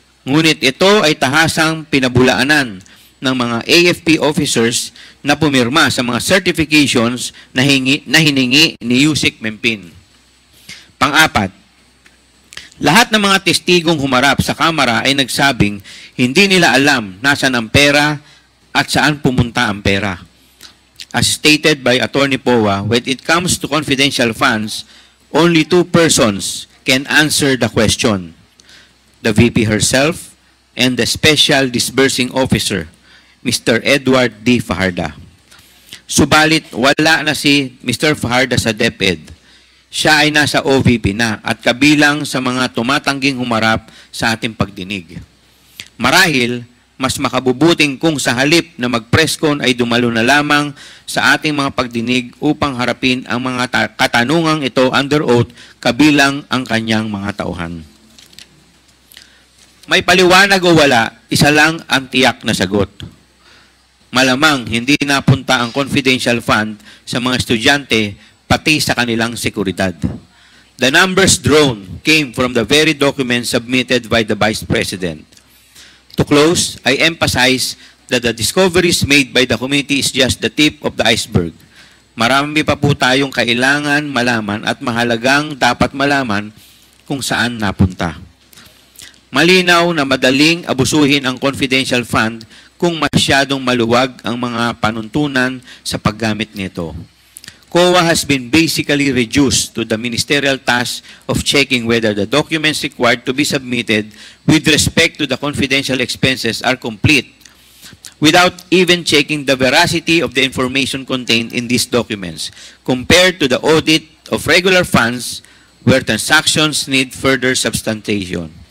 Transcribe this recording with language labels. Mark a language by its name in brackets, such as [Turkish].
[Filipino] Ngunit ito ay tahasang pinabulaanan ng mga AFP officers na pumirma sa mga certifications na hiningi ni Yusek Mempin. Pang-apat, lahat ng mga testigong humarap sa kamera ay nagsabing hindi nila alam nasaan ang pera at saan pumunta ang pera. [English] As stated by Atty. Powa, when it comes to confidential funds, only two persons can answer the question: the VP herself and the Special Disbursing Officer, Mr. [Filipino] Edward D. Fajarda. Subalit, wala na si Mr. Fajarda sa DepEd. Siya ay nasa OVP na at kabilang sa mga tumatangging humarap sa ating pagdinig. Marahil, mas makabubuting kung sa halip na mag-presscon ay dumalo na lamang sa ating mga pagdinig upang harapin ang mga katanungang ito [English] under oath [Filipino] kabilang ang kanyang mga tauhan. May paliwanag o wala, isa lang ang tiyak na sagot. Malamang hindi napunta ang confidential fund sa mga estudyante pati sa kanilang seguridad. [English] The numbers drawn came from the very documents submitted by the Vice President. To close, I emphasize that the discoveries made by the committee is just the tip of the iceberg. [Filipino] Marami pa po tayong kailangan malaman at mahalagang dapat malaman kung saan napunta. Malinaw na madaling abusuhin ang confidential fund kung masyadong maluwag ang mga panuntunan sa paggamit nito. [English] COA has been basically reduced to the ministerial task of checking whether the documents required to be submitted with respect to the confidential expenses are complete, without even checking the veracity of the information contained in these documents, compared to the audit of regular funds where transactions need further substantiation.